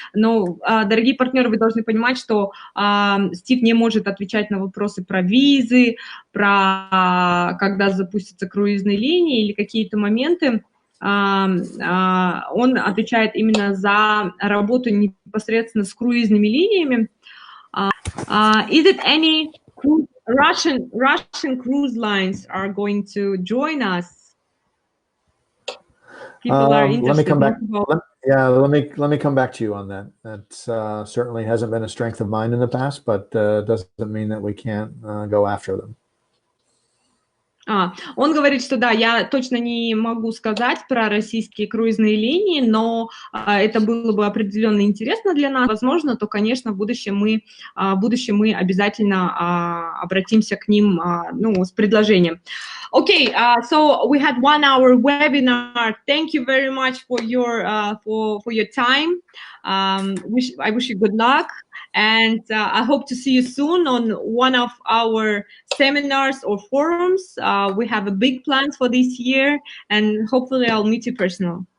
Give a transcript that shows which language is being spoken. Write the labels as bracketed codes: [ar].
[ru] Но, дорогие партнеры, вы должны понимать, что Стив не может отвечать на вопросы про визы, про когда запустятся круизные линии или какие-то моменты. Он отвечает именно за работу непосредственно с круизными линиями. [en] Is it any Russian cruise lines are going to join us? People are interested. Let me come back. Let me come back to you on that. That certainly hasn't been a strength of mine in the past, but doesn't mean that we can't go after them. [ru] Он говорит, что да, я точно не могу сказать про российские круизные линии, но это было бы определенно интересно для нас. Возможно, то, конечно, в будущем мы обязательно обратимся к ним, ну, с предложением. [en] Okay, so we had 1 hour webinar. Thank you very much for your time. I wish you good luck. And I hope to see you soon on one of our seminars or forums. We have a big plans for this year, and hopefully I'll meet you personally.